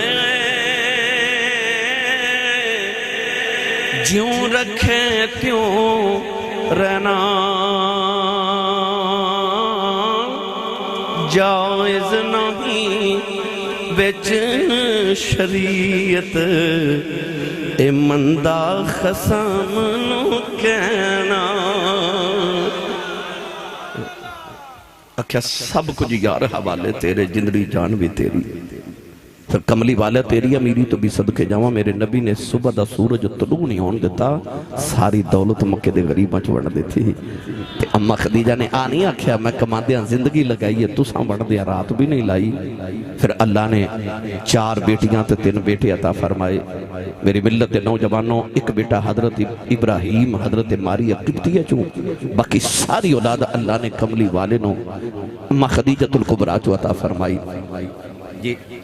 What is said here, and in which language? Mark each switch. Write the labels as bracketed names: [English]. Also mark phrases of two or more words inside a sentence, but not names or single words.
[Punjabi] جیوں رکھے تیوں رہنا جائز نہیں بچ شریعت اے مندہ خسم نو کہنا اکھیا سب کچھ یار حوالے تیرے جندری جان بھی تیری پھر کملی والا تیری امیری تو بھی صدقے جاواں میرے نبی نے صبح دا سورج طلوع نہیں ہون دیتا ساری دولت مکے دے غریباں چ وڑ دیتی تے اما خدیجہ نے آنی آکھیا میں کماندیاں زندگی لگائی ہے تساں وڑ دیا رات بھی نہیں لائی پھر اللہ نے 4 بیٹیاں تے 3 بیٹے عطا فرمائے میری ملت نوجوانوں ایک بیٹا حضرت ابراہیم حضرت ماریا قبطیہ چوں باقی ساری اولاد اللہ نے کملی والے نو اما خدیجہ الکبریٰ چوں عطا فرمائی جی